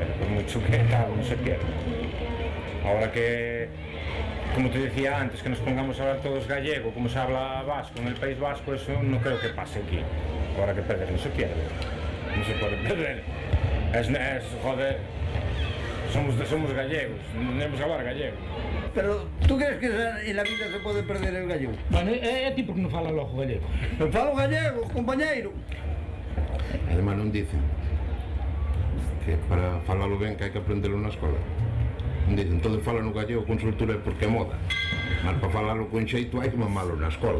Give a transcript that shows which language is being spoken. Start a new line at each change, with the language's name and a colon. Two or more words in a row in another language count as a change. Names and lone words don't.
Spanish: Por mucho que tal, no se pierde. Ahora que, como te decía antes, que nos pongamos a hablar todos gallego, como se habla vasco en el País Vasco, eso no creo que pase aquí. Ahora que perder, no se pierde. No se puede perder. Es joder... Somos gallegos, tenemos que hablar gallego. Pero, tú crees que en la vida se pode perder el gallego?
Galician: Bueno, é ti porque non fala logo gallego. Non falo gallego, compañeiro. Además non dicen que para falalo ben que hai que aprendelo na escola. Non dicen, todo fala no gallego con soltura porque é moda. Mas para falalo con xeito hai que mamalo na escola.